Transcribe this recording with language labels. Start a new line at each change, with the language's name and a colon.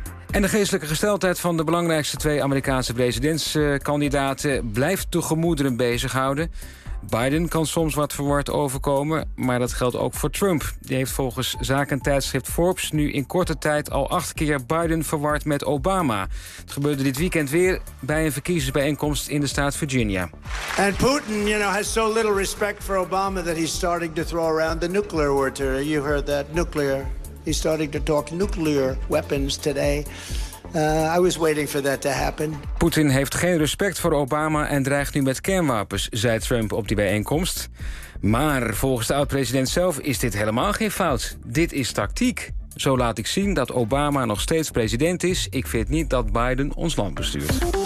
Dutch: En de geestelijke gesteldheid van de belangrijkste twee Amerikaanse presidentskandidaten blijft de gemoederen bezighouden. Biden kan soms wat verward overkomen, maar dat geldt ook voor Trump. Die heeft volgens zakentijdschrift Forbes nu in korte tijd al 8 keer Biden verward met Obama. Het gebeurde dit weekend weer bij een verkiezingsbijeenkomst in de staat Virginia.
English: And Putin, you know, has so little respect for Obama that he's starting to throw around the nuclear word. You heard that, nuclear. He's starting to talk nuclear weapons today. I was waiting for that to happen.
Dutch: Poetin heeft geen respect voor Obama en dreigt nu met kernwapens, zei Trump op die bijeenkomst. Maar volgens de oud-president zelf is dit helemaal geen fout. Dit is tactiek. Zo laat ik zien dat Obama nog steeds president is. Ik vind niet dat Biden ons land bestuurt.